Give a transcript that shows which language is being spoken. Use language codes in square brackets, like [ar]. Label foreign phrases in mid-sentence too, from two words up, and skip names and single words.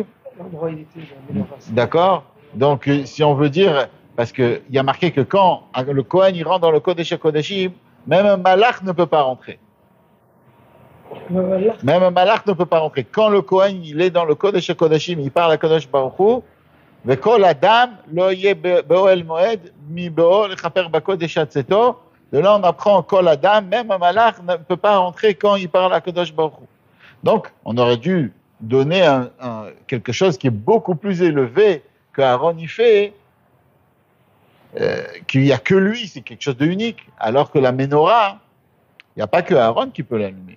[fr] D'accord? Donc, si on veut dire, parce que il y a marqué que quand le Kohen, il rentre dans le [he] קודש הקודשים, [fr] même un malach ne peut pas rentrer. Même un malach ne peut pas rentrer. Quand le Kohen, il est dans le [he] קודש הקודשים, [fr] il parle à [he] קדוש ברוך הוא, וכל אדם לא יהיה באוהל מועד מבואו לכפר בקודש עד צאתו. [fr] De là, on apprend [he] כל אדם, [fr] même un malach ne peut pas rentrer quand il parle à [he] קדוש ברוך הוא. [fr] Donc, on aurait dû donner quelque chose qui est beaucoup plus élevé qu'Aaron y fait, qu'il n'y a que lui, c'est quelque chose de unique. Alors que la menorah, il n'y a pas que Aaron qui peut l'allumer.